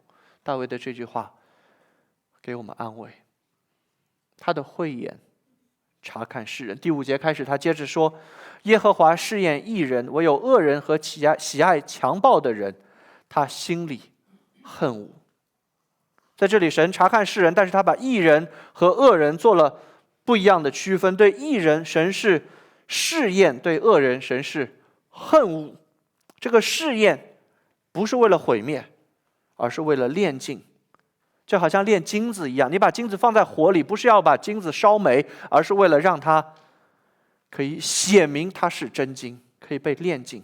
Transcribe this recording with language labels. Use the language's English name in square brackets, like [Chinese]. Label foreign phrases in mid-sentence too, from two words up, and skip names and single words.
[Chinese] 大衛的這句話給我們安慰，他的慧眼察看世人。第5節開始，他接着說，耶和華試驗義人，唯有惡人和喜愛強暴的人，他心裡恨惡。在這裡神察看世人，但是他把義人和惡人做了不一樣的區分。對義人神是試驗，對惡人神是恨惡。這個試驗不是為了毀滅，而是為了煉淨，就好像煉金子一樣，你把金子放在火裡，不是要把金子燒沒，而是為了讓它可以顯明它是真金，可以被煉淨。